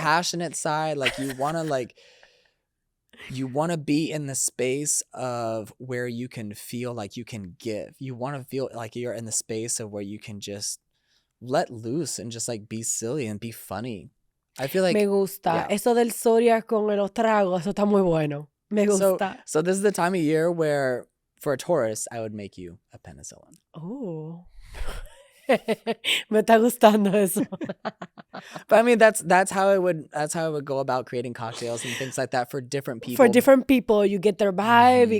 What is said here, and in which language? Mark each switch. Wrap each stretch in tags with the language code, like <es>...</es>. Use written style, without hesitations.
<en>passionate side. Like you want to like. You want to be in the space of where you can feel like you can give. You want to feel like you're in the space of where you can just let loose and just like be silly and be funny. I feel like</en> <es>Me gusta.</es> <en>yeah.</en> <es>Eso del zodiac con los tragos, eso está muy bueno. Me gusta.</es> <en>So this is the time of year where for a Taurus, I would make you a penicillin.</en> <es>Oh. Me está gustando eso.</es> <en>But I mean that's how I would go about creating cocktails and things like that for different people. For different people, you get their vibe y</en>